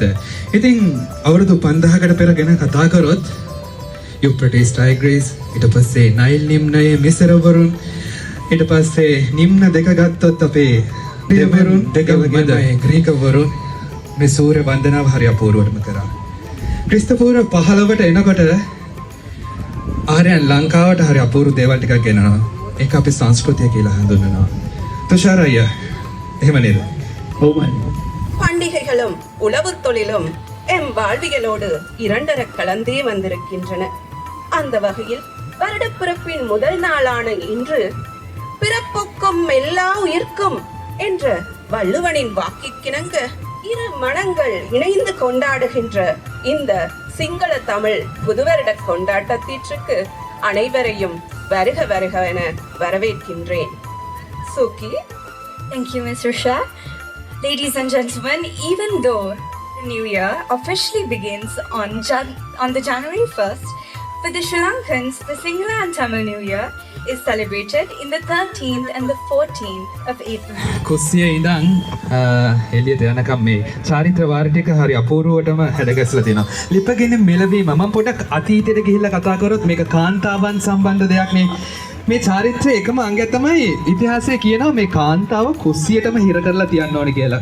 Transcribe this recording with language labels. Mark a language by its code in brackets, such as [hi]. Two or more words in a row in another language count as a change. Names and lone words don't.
[si] ඉතින් අවුරුදු 5000කට පෙර ගැන කතා කරොත් යුප්‍රටිස් ටයිග්‍රීස් ඊට පස්සේ නයිල් නිම්නයේ මිසරවරුන් ඊට පස්සේ නිම්න දෙක ගත්තොත් අපේ දෙවරුන් දෙක වගේම ග්‍රීකවරුන් මේ සූර්ය වන්දනාව හරි අපූර්වවටම කරා. ක්‍රිස්තපූර්ව 15ට එනකොට ආර්යයන් ලංකාවට හරි අපූර්ව දේවල් ටිකක් ගෙනනවා. ඒක අපේ සංස්කෘතිය කියලා හඳුන්වනවා. තුෂාර අයියා එහෙම නේද? ඔව්මයි. [ta] பண்டிகைகளும் உழவுத் தொழிலும் எம் வாழ்வியலோடு இரண்டர கலந்தே வந்திருக்கின்றன. அந்த வகையில் வருடப்பிறப்பின் முதல் நாளான இன்று பிறப்புக்கும் எல்லா உயிர்க்கும் என்ற வள்ளுவனின் வாக்கிற்கிணங்க இரு மனங்கள் இணைந்து கொண்டாடுகின்ற இந்த சிங்கள தமிழ் புதுவருட கொண்டாட்டத்திற்கு அனைவரையும் வருக வருக என வரவேற்கின்றேன். சுகி. [en] Thank you, Ms. Rusha. Ladies and gentlemen, even though the new year officially begins on the January 1st, for the Sri Lankans, the Sinhala and Tamil New Year is celebrated in the 13th and the 14th of April. [si] කුස්සියේ ඉඳන් එළියට යනකම් මේ චාරිත්‍ර වාරි ටික හරි අපූර්වවටම හැඩගැස්ලා තියෙනවා. ලිපගෙන මෙලවීම මම පොඩක් අතීතයට ගිහිල්ලා කතා කරොත් මේක කාන්තාවන් සම්බන්ධ දෙයක් නේ. මේ චාරිත්‍රයේ එකම අංගය තමයි ඉතිහාසයේ කියනවා මේ කාන්තාව කුස්සියටම හිර කරලා තියන්න ඕනේ කියලා.